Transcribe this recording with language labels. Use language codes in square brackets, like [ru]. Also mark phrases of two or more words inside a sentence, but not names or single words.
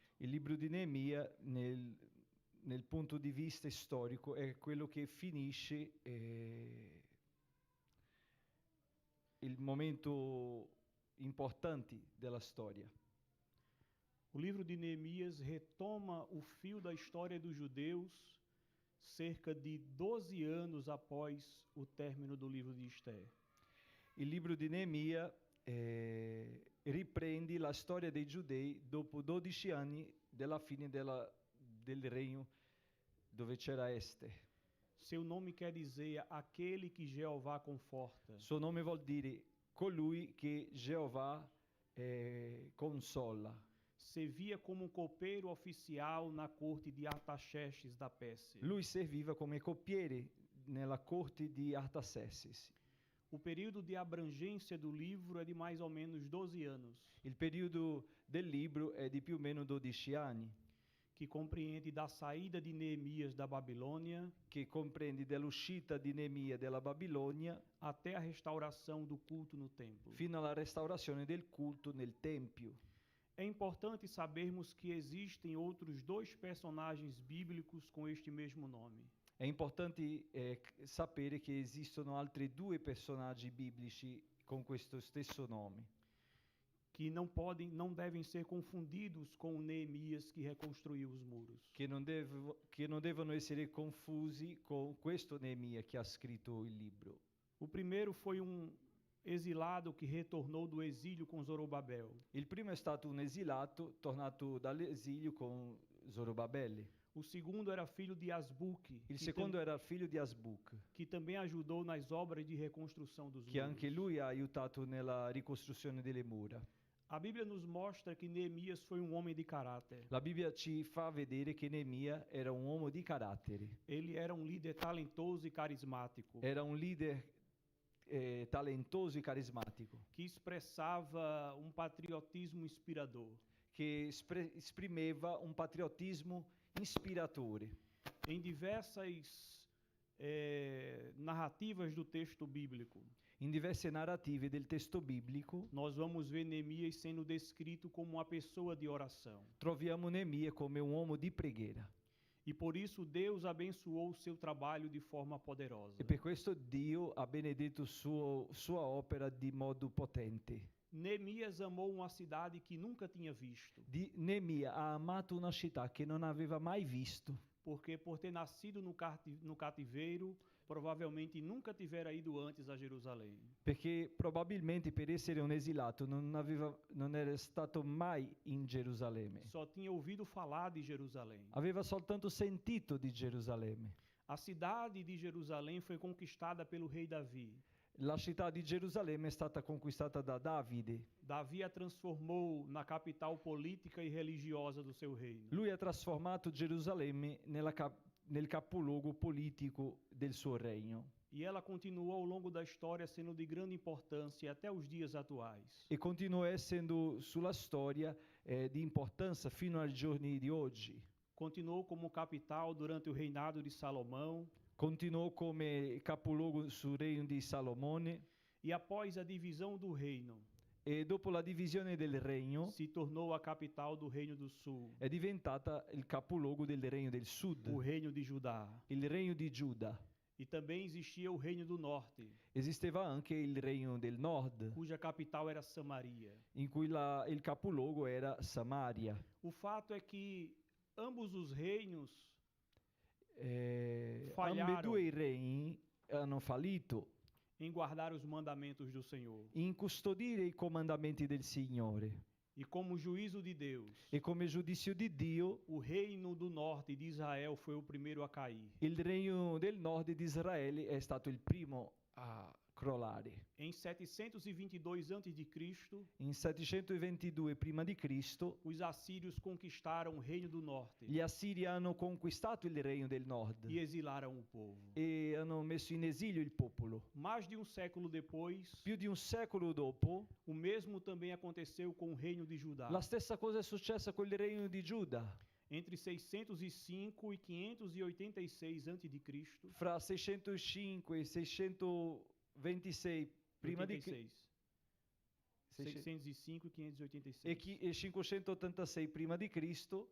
[it] Il libro di Neemia, nel punto di vista storico, è quello che finisce il momento importante della storia. [pt] O livro de Neemias retoma o fio da história dos judeus cerca de 12 anos após o término do livro de Esther. [it] Il libro di Neemia riprende la storia dei giudei dopo 12 anni della fine del regno dove c'era Ester. [pt] Seu nome quer dizer aquele que Jeová conforta. [it] Suo nome vuol dire colui che Geova consola. [pt] Servia como copeiro oficial na corte de Artaxerxes da Pérsia. [it] Lui serviva come coppiere nella corte di Artaxerxes. [pt] O período de abrangência do livro é de mais ou menos 12 anos, [it] Il periodo del libro è di più o meno 12 anni, [pt] que compreende da saída de Neemias da Babilônia [it] che comprende dall'uscita di Neemia dalla Babilonia [pt] até a restauração do culto no templo. [it] fino alla restaurazione del culto nel Tempio. [pt] É importante sabermos que existem outros dois personagens bíblicos com este mesmo nome. [it] È importante sapere che esistono altri due personaggi biblici con questo stesso nome, [pt] que não devem ser confundidos com o Neemias que reconstruiu os muros. [it] che non devono essere confusi con questo Neemia che ha scritto il libro. [pt] O primeiro foi exilado que retornou do exílio com Zorobabel. [it] Il primo è stato un esilato tornato dall'esilio con Zorobabele. [pt] O segundo era filho de Asbuque, [it] Il secondo era il figlio di Asbuc, [pt] que também ajudou nas obras de reconstrução dos [it] che [pt] muros. [it] anche lui ha aiutato nella ricostruzione delle mura. [pt] A Bíblia nos mostra que Neemias foi homem de caráter. [it] La Bibbia ci fa vedere che Neemia era un uomo di carattere, [pt] Ele era líder talentoso e carismático, [it] era un leader talentoso e carismatico, [pt] que expressava patriotismo inspirador. [it] che esprimeva un patriottismo ispiratore. [pt] Em diversas narrativas do texto bíblico, [it] In diverse narrative del testo biblico [pt] nós vamos ver Neemias sendo descrito como uma pessoa de oração. [it] troviamo Neemia come un uomo di preghiera [pt] E por isso Deus abençoou o seu trabalho de forma poderosa. [it] e per questo Dio ha benedetto sua opera di modo potente. [pt] Neemias amou uma cidade que nunca tinha visto, [it] Neemia ha amato una città che non aveva mai visto, [pt] porque por ter nascido no cativeiro, provavelmente nunca tivera ido antes a Jerusalém. [it] perché probabilmente per essere un esilato non era stato mai in Gerusalemme. [pt] Só tinha ouvido falar de Jerusalém. [it] Aveva soltanto sentito di Gerusalemme. [pt] A cidade de Jerusalém foi conquistada pelo rei Davi. [it] La città di Gerusalemme è stata conquistata da Davide. [pt] Davi a transformou na capital política e religiosa do seu reino. [it] Lui ha trasformato Gerusalemme nel capoluogo politico del suo regno [pt] E ela continuou ao longo da história sendo de grande importância até os dias atuais. [it] e continua essendo sulla storia di importanza fino ai giorni di oggi. [pt] Continuou como capital durante o reinado de Salomão [it] Continuò come capoluogo sul regno di Salomone [pt] e após a divisão do reino, [it] e dopo la divisione del regno [pt] se tornou a capital do reino do sul, [it] è diventata il capoluogo del regno del o sud, [pt] reino de Judá. [it] il regno di Giuda. [pt] E também existia o reino do norte, [it] Esisteva anche il regno del nord, [pt] cuja capital era Samaria. [it] in cui il capoluogo era Samaria. [pt] O fato é que ambos os reinos falharam [it] Ambedue i regni hanno fallito [pt] em guardar os mandamentos do Senhor. [it] in custodire i comandamenti del Signore [pt] E como juízo de Deus, [it] e come giudizio di Dio [pt] o reino do norte de Israel foi o primeiro a cair. [it] il regno del nord di Israele è stato il primo a crollare. [pt] Em 722 a.C., [it] In 722 prima di Cristo [pt] os assírios conquistaram o reino do norte [it] gli Assiri hanno conquistato il regno del nord [pt] e exilaram o povo. [it] e hanno messo in esilio il popolo. [pt] Mais de século depois, [it] Più di un secolo dopo, [pt] o mesmo também aconteceu com o reino de Judá. [it] la stessa cosa è successa con il regno di Giuda. [pt] Entre 605 e 586 a.C., [it] Fra 605 e 626 prima di Cristo [pt] 605 e 586. [it] e 586 prima di Cristo,